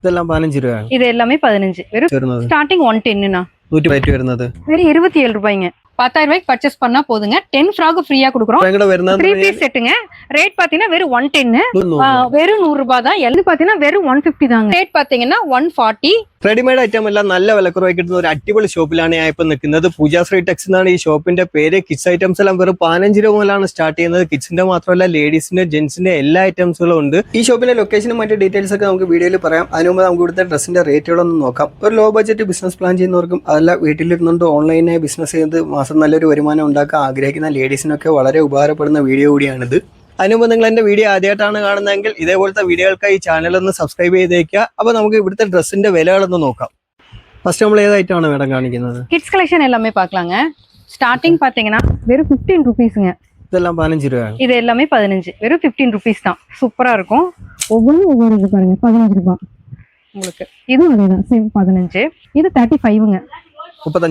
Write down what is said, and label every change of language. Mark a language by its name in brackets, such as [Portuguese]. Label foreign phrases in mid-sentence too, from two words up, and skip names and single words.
[Tamil] இதெல்லாம் 15 ரூபாய். இது எல்லாமே 15. வெறும் ஸ்டார்டிங் 110ண்ணா. [Malayalam] 100 ரேட் வருന്നത്. [Tamil] வெறும் 27 ரூபாய்ங்க. 10,000 ரூபாய்க்கு பர்ச்சேஸ் பண்ணா போதுங்க. 10 [English] frock free [Tamil] கொடுக்குறோம். 3 பீஸ் செட்டுங்க. ரேட் பாத்தீங்கன்னா வெறும் 110. வெறும் 100 ரூபாய் தான். எல்லாம் பாத்தீங்கன்னா வெறும் 150 தாங்க. ரேட் பாத்தீங்கன்னா 140. [English] readymade item [Malayalam] എല്ലാം നല്ല വിലക്കുറവായി കിട്ടുന്ന ഒരു അടിപൊളി ഷോപ്പിലാണ് ഞാൻ ഇപ്പൊ നിൽക്കുന്നത്. പൂജാശ്രീ ടെക്സ് എന്നാണ് ഈ ഷോപ്പിന്റെ പേര്. [English] kids items [Malayalam] എല്ലാം വെറും 15 രൂപ മുതലാണ് സ്റ്റാർട്ട് ചെയ്യുന്നത്. കിഡ്സിന്റെ മാത്രമല്ല ലേഡീസിന്റെ ജെന്റ്സിന്റെ എല്ലാ ഐറ്റംസുകളും ഉണ്ട്. ഈ ഷോപ്പിന്റെ ലൊക്കേഷനും മറ്റു ഡീറ്റെയിൽസ് ഒക്കെ നമുക്ക് വീഡിയോയിൽ പറയാം. അതിന് മുമ്പ് നമുക്ക് ഇവിടുത്തെ ഡ്രസ്സിന്റെ റേറ്റുകളൊന്നും നോക്കാം. ഒരു [English] low budget business plan [Malayalam] ചെയ്യുന്നവർക്കും അതല്ല വീട്ടിലിരുന്നുകൊണ്ട് ഓൺലൈനായി ബിസിനസ് ചെയ്ത് മാസം നല്ലൊരു വരുമാനം ഉണ്ടാക്കാൻ ആഗ്രഹിക്കുന്ന ലേഡീസിനൊക്കെ വളരെ ഉപകാരപ്പെടുന്ന വീഡിയോ കൂടിയാണിത്. അതിന് മുമ്പ് നിങ്ങൾ എന്റെ വീഡിയോ ആദ്യമായിട്ടാണ് കാണുന്നതെങ്കിൽ ഇതേപോലത്തെ വീഡിയോകൾക്കായി ഈ ചാനൽ ഒന്ന് സബ്സ്ക്രൈബ് ചെയ്തേക്കുക. അപ്പോൾ നമുക്ക് ഇവിടുത്തെ ഡ്രസ്സിന്റെ വിലകളൊന്ന് നോക്കാം. ഫസ്റ്റ് നമ്മൾ ഏതായിട്ടാണ് മേഡം കാണിക്കുന്നത്? [English] kids collection [Tamil] எல்லாமே பார்க்கலாங்க. ஸ்டார்டிங் பாத்தீங்கன்னா வெறும் 15 ரூபீஸ்ங்க. இதெல்லாம் 15 ரூபாய். இது எல்லாமே 15. வெறும் 15 ரூபீஸ் தான். சூப்பரா இருக்கும். ஒவ்வொரு இது பாருங்க 15 ரூபாய் உங்களுக்கு. இதுவும் அதேதான் சேம் 15. இது 35ங்க. 35.